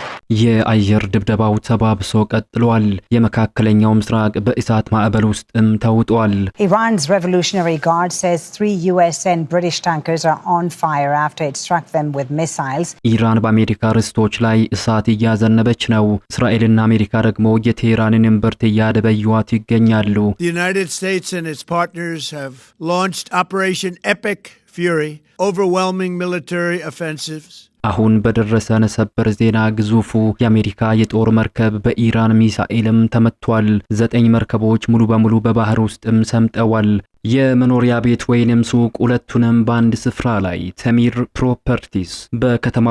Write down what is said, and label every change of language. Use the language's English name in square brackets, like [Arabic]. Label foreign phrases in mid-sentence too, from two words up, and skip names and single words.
[Amharic] የአየር ድብደባው ተባብሶ ቀጥሏል። የመካከለኛው ምስራቅ በእሳት ማዕበል ውስጥም ተውጧል። [English] Iran's Revolutionary Guard says 3 US and British tankers are on fire after it struck them with missiles. [Amharic] ኢራን በአሜሪካ ርስቶች ላይ እሳት እያዘነበች ነው። እስራኤልና አሜሪካ ደግሞ የቴህራንን እምብርት እያደበዩዋት ይገኛሉ። [English] The United States and its partners have launched Operation Epic Fury, overwhelming military offensives. [Amharic] አሁን በደረሰን ሰበር ዜና ግዙፉ የአሜሪካ የጦር መርከብ በኢራን ሚሳኤልም ተመቷል። 9 መርከቦች ሙሉ በሙሉ በባህር ውስጥም ሰምጠዋል። የመኖሪያ ቤት ወይንም ሱቅ ሁለቱንም በአንድ ስፍራ ላይ ተሚር ፕሮፐርቲስ በከተማው